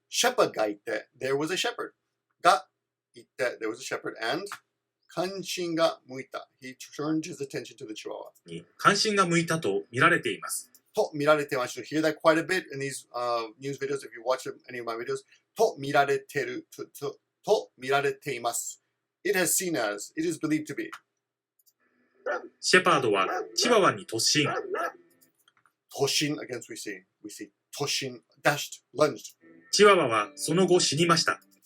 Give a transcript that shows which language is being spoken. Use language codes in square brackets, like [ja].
[en] Shepard [ja] がいて、 [en] there was a shepherd がいて、there was a shepherd and [ja] 関心が向いた [en] he turned his attention to the chihuahua [ja] に関心が向いたと見られています。と見られてます。 [en] You hear that quite a bit in these news videos if you watch any of my videos. [ja] と見られてると見られています。 [en] It has seen as, it is believed to be. [ja] シェパードはチワワに突進。突進 [en] against we see 突進 dashed, lunged. [ja] チワワはその後死にました。